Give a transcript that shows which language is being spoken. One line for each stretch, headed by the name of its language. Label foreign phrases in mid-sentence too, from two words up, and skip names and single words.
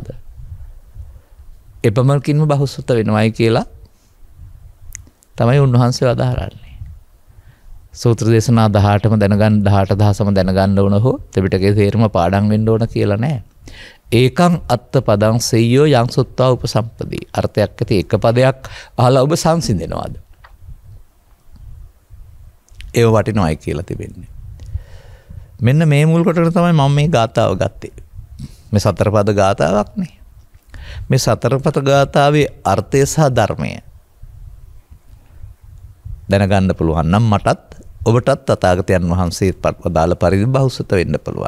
Sinhala: එපමණකින්ම බහුසුත වෙනවයි කියලා තමයි උන්වහන්සේ වදාරන්නේ. සූත්‍ර දේශනා 18ම දැනගන්න 18000ම දැනගන්න ඕන හෝ ත්‍රිපිටකයේ තේරුම පාඩම් වෙන්න ඕන කියලා නෑ.
Pali: ඒකං අත්ත පදං සෙය්‍යෝ යං සුත්තා උපසම්පදී.
Sinhala: අර්ථයක් ඇති එක පදයක් අහලා ඔබ සංසිඳෙනවාද? ඒව වටිනවයි කියලා තිබෙන්නේ. මෙන්න මේ මුල් කොටන තමයි මම මේ ගාථාව ගත්තේ. මේ සතරපද ගාථාවක් නේ. මේ සතරපද ගාථාවේ අර්ථය සහ ධර්මය දැනගන්න පුළුවන් නම් මටත් ඔබටත් තථාගතයන් වහන්සේ පදාළ පරිදි බහුසුත වෙන්න පුළුවන්.